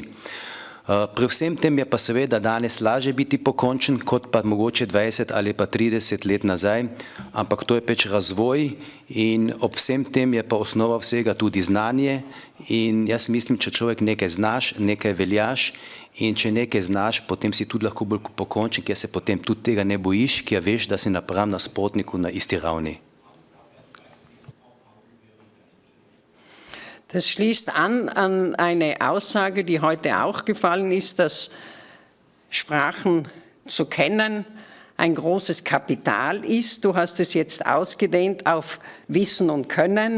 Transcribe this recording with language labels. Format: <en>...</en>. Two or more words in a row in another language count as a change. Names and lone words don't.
<sl>Pri vsem tem je pa seveda danes lažje biti pokončen, kot pa mogoče 20 ali pa 30 let nazaj, ampak to je pač razvoj in ob vsem tem je pa osnova vsega tudi znanje in jaz mislim, če človek nekaj znaš, nekaj veljaš in če nekaj znaš, potem si tudi lahko bolj pokončen, ker se potem tudi tega ne bojiš, ker veš, da si napram nasprotniku na isti ravni.</sl> <de>Das schließt an eine Aussage, die heute auch gefallen ist, dass Sprachen zu kennen ein großes Kapital ist. Du hast es jetzt ausgedehnt auf Wissen und Können.</de>